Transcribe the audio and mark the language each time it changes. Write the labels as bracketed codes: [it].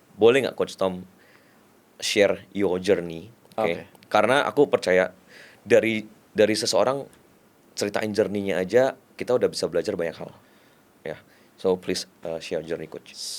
[id] Boleh nggak Coach Tom [en] share your journey? [id] Oke. Oke. Karena aku percaya dari seseorang ceritain journey-nya aja kita udah bisa belajar banyak hal. Ya. [en] So please share journey Coach.